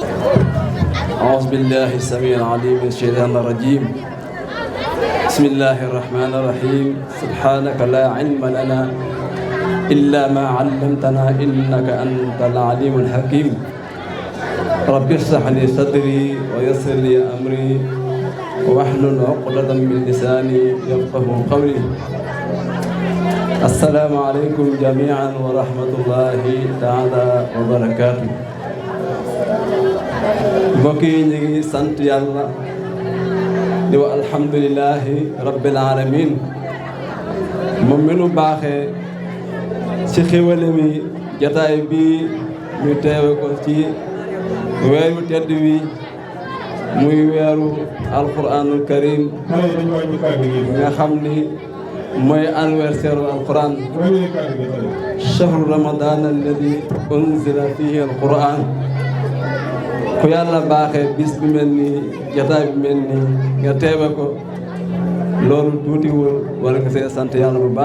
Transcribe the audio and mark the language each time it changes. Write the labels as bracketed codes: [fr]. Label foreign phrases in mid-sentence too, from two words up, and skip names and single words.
[ar] أعوذ بالله السميع العليم من الشيطان الرجيم بسم الله الرحمن الرحيم سبحانك لا علم لنا إلا ما علمتنا إنك أنت العليم الحكيم رب اشرح لي صدري ويسر لي أمري واحلل عقدة من لساني يفقه قولي السلام عليكم جميعا ورحمة الله تعالى وبركاته [wo] mbokk yi ñu ngi sant yàlla di wa [ar] الحمد لله رب العالمين [wo] moom mi nu baaxee ci xéwale mi jataay bi ñu teewe ko ci weeru tedd wi muy weeru [ar] القرآن الكريم [wo] nga xam ni mooy anniversaire alquran [ar] شهر رمضان الذي أنزل فيه القرآن [wo] ku yàlla baaxee bis bi mel nii jataay bi mel nii nga teewe ko loolu tuutiwul war nga see sant yàlla bu baax